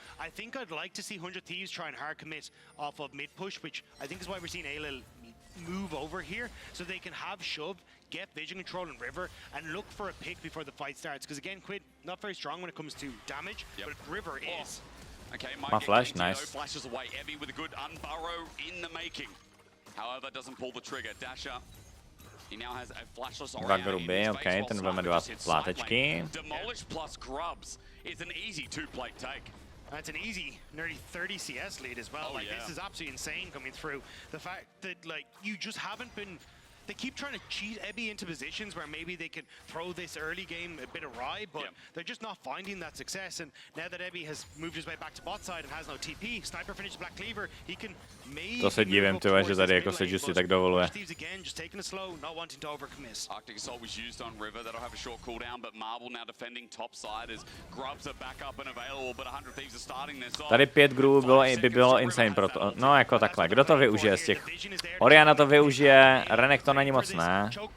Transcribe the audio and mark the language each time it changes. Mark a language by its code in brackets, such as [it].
[en] I think I'd like to see 100 Thieves try and hard commit off of mid push, which I think is why we're seeing Ayla move over here, so they can have shove, get vision control in River, and look for a pick before the fight starts. Because again, Quid, not very strong when it comes to damage, but River is. Okay, my flash, nice. Flashes away, Evie with a good unburrow in the making. However, doesn't pull the trigger. Dasher. He now has a flashless [cs] Dva gruby, ok, ten budeme dělat plátečky. [en] Demolish plus grubs is an easy two-plate take. That's an easy, nearly 30 CS lead as well. This is absolutely insane coming through. The fact that you just haven't been. They keep trying to cheat Ebby into positions where maybe they can throw this early game a bit awry, but they're just not finding that success. And now that Ebby has moved his way back to bot side and has no TP, Sniper finishes Black Cleaver, he can maybe. [cs] To se divím, že tady jako se Justy tak dovoluje. [en] Again, just taking it slow, not wanting to overcommit. Arctic Assault was used on River. That'll have a short cooldown, but Marvel now defending top side as Grubs are back up and available, but 100 Thieves are starting this off. [cs] Tady 5 grubů by bylo [en] insane [cs] pro to. No jako takhle. Kdo to využije z těch? Oriana to využije, Renek to není moc ne.